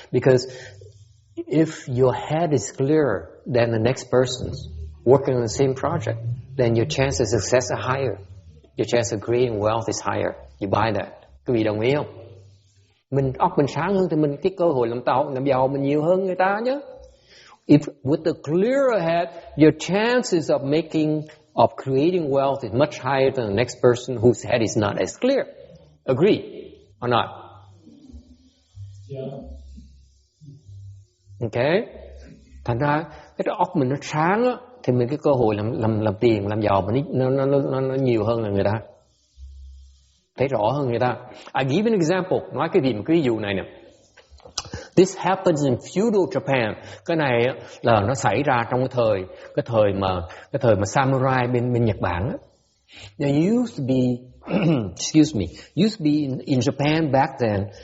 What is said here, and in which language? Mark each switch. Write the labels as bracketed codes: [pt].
[en] Because if your head is clearer than the next person working on the same project, then your chance of success are higher. Your chance of creating wealth is higher. You buy that. [vi] Quý vị đồng ý không? Óc mình sáng hơn thì cái cơ hội làm giàu mình nhiều hơn người ta nhé. [en] If with the clearer head, your chances of creating wealth is much higher than the next person whose head is not as clear. Agree or not? Yeah. Okay. [vi] Thành ra cái óc mình nó sáng á, thì mình cái cơ hội làm tiền, làm giàu mình nó nhiều hơn là người ta. Thấy rõ hơn người ta. [en] I give an example. [vi] Nói cái gì một cái ví dụ này nè. [en] This happens in feudal Japan. [vi] Cái này là nó xảy ra trong cái thời mà samurai bên Nhật Bản á. [en] There used to be excuse me, used to be in Japan back then.